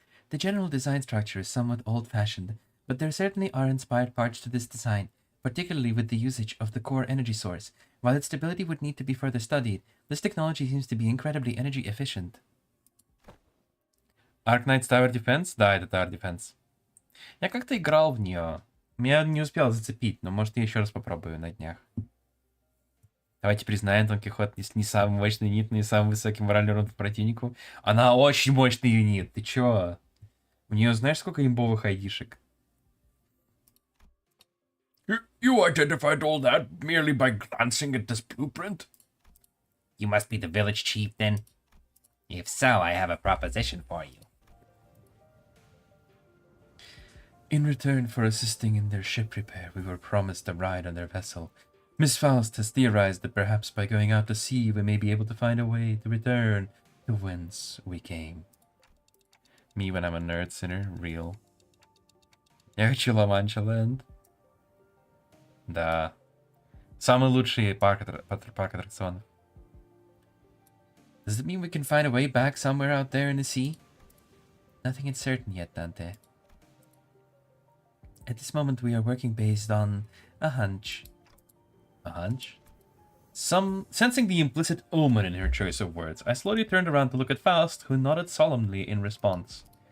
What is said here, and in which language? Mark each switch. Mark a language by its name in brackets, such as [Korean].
[English] The general design structure is somewhat old-fashioned, but there certainly are inspired parts to this design, particularly with the usage of the core energy source. While its stability would need to be further studied, this technology seems to be incredibly energy efficient. [Russian] Arknights Tower Defense? Да, это Tower Defense. Я как-то играл в нее. Меня не успел зацепить, но может я еще раз попробую на днях. Давайте признаем, Дон Кихот не самый мощный юнит, но и самый высокий моральный урон по противнику. Она очень мощный юнит, ты чё? У нее знаешь сколько имбовых айдишек? [English] You identified all that merely by glancing at this blueprint? You must be the village chief then. If so, I have a proposition for you. In return for assisting in their ship repair, we were promised a ride on their vessel. Miss Faust has theorized that perhaps by going out to sea we may be able to find a way to return to whence we came. Me when I'm a nerd sinner, real. [Russian] Я хочу [English] La Mancha Land. [Russian] Да. Самый лучший парк аттракционов. [English] Does it mean we can find a way back somewhere out there in the sea? Nothing is certain yet, Dante. At this moment we are working based on a hunch. A hunch? Sensing the implicit omen in her choice of words, I slowly turned around to look at Faust, who nodded solemnly in response.